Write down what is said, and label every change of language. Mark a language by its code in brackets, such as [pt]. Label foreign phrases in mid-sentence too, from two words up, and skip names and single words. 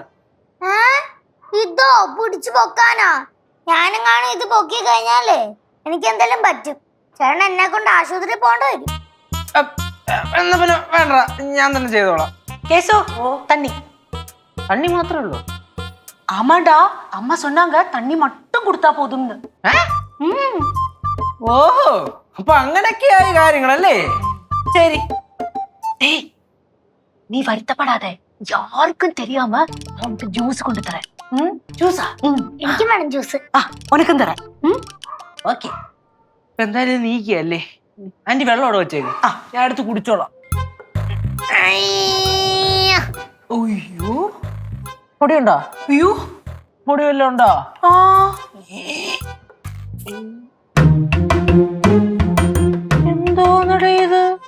[ml] ഇതോ പിടിച്ചു പൊക്കാനാ? ഞാനും കാണും ഇത് പൊക്കി കഴിഞ്ഞാലേ എനിക്ക് എന്തെങ്കിലും പറ്റും. ചേട്ടൻ എന്നെ കൊണ്ട് ആശുപത്രി പോകേണ്ടി വരും. എന്നാ പിന്നെ വേണ്ട, ഞാൻ തന്നെ ചെയ്തോളാം. കേസോ തണ്ണി തണ്ണി മാത്രമേ ഉള്ളൂ. [ta] ஆமாடா, அம்மா சொன்னாங்க தண்ணி மட்டும் கொடுத்தா போதும்னு. [ml] ഓഹോ അപ്പൊ അങ്ങനെയൊക്കെയായി കാര്യങ്ങളല്ലേ. ശരി, [ta] நீ வருத்தப்படாத, யாருக்கும் தெரியாம உனக்கு ஜூஸ் கொண்டு தரேன். [ml] ജ്യൂസാ? എനിക്ക് വേണം ജ്യൂസ്. [ta] உனக்கும் தரேன். [ml] ഓക്കെ, എന്തായാലും നീക്കല്ലേ. ആന്റി വെള്ളം അവിടെ വെച്ചേക്ക്. ഞാൻ എടുത്ത് കുടിച്ചോളാം. അയ്യോ പൊടിയുണ്ടോ? [ta] ஐயோ [ml] പൊടി വല്ലതും ഉണ്ടോ? എന്തോന്നടേ ഇത്?